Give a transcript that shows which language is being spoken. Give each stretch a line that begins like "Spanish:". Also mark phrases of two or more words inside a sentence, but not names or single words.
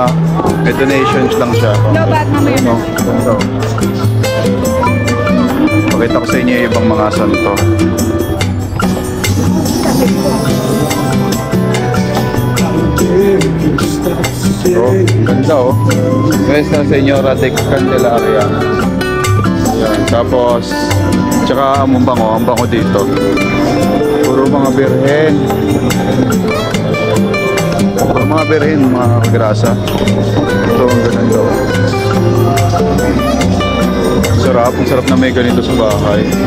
Filipino: May donations lang siya. Ano? Ganda, oh. Pakita ko sa inyo yung ibang mga santo. Oh, ganda oh. Nuestra Señora de Candelaria. Yan. Tapos tsaka ang bango dito. Puro mga birhen. Puro mga birhen, mga grasa. Ito ang ganda oh. Ang sarap na may ganito sa bahay.